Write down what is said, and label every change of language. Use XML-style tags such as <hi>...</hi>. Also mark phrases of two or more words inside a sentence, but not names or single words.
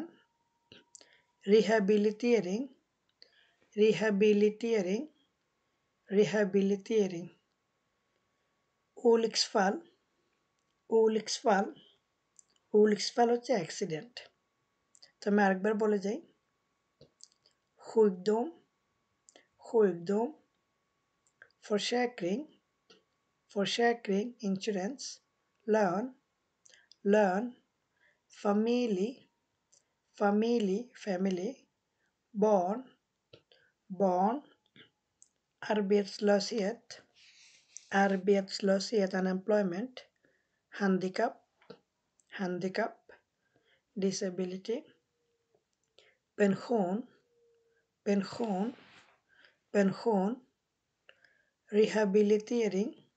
<sv>rehabilitering, rehabilitering, rehabilitering. olycksfall, olycksfall, olycksfall</sv> <bn>হচ্ছে অ্যাক্সিডেন্ট। তো আমি আরেকবার বলে যাই।</bn> <sv>sjukdom, sjukdom, försäkring, försäkring, insurance, lön, lön, familj, familj, family, barn, barn, arbetslöshet, arbetslöshet, unemployment, handikapp, handikapp, disability, pension, pension, pension, rehabilitering,</sv>